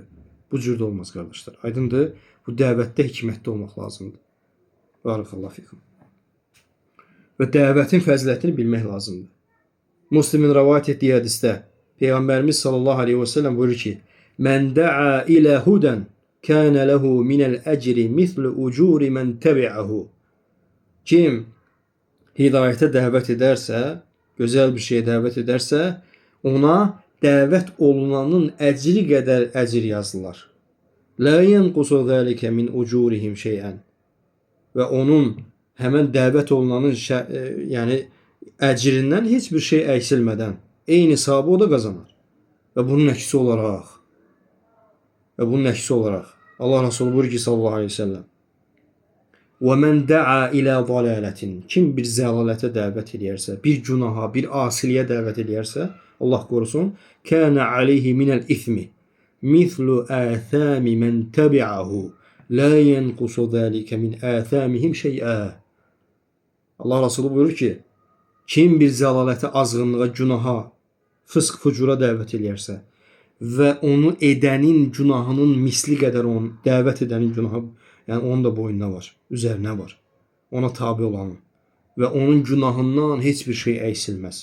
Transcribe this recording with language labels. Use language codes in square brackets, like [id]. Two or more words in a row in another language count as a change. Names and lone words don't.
[az] Bu cür də olmaz qardaşlar. Aydındır? Bu dəvətdə hikmətli olmaq lazımdır. [ar] بارك الله فيكم. [az] Və dəvətin fəzilətini bilmək lazımdır. Müslimin rivayet etdiyi hədisdə Peyğəmbərimiz [ar] صلى الله عليه وسلم [az] buyurur ki: [ar] "من دعا إلى هدى كان له من الأجر مثل أجور من تبعه." [az] Kim hidayətə dəvət edərsə, gözəl bir şeyə dəvət edərsə, ona dəvət olunanın əcri qədər əcr yazılır. [ar] لا ينقص ذلك من أجورهم شيئا. [az] Və onun həmən dəvət olunanın yəni əcrindən heç bir şey əksilmədən eyni savabı o da qazanar. Və bunun əksi olaraq Allah Resulü buyurur ki [ar] صلى الله عليه وسلم: وَمَنْ دَعَا إِلَى ضَلَالَةٍ [az] Kim bir zəlalətə dəvət edərsə, bir günaha, bir asiliyə dəvət edərsə, Allah qorusun, [ar] كَانَ عَلَيْهِ مِنَ الْإِثْمِ مِثْلُ آثَامِ مَنْ تَبِعَهُ لَا يَنْقُصُ ذَلِكَ مِنْ آثَامِهِمْ شَيْئًا. [az] Allah Resulü buyurur ki, kim bir zəlalətə, azğınlığa, günaha, fısq, fucura dəvət edərsə və onu edənin günahının misli qədər onun dəvət edənin günahı, yəni onun da boynuna var, üzərinə var. Ona tabi olanın və onun günahından heç bir şey əksilməz.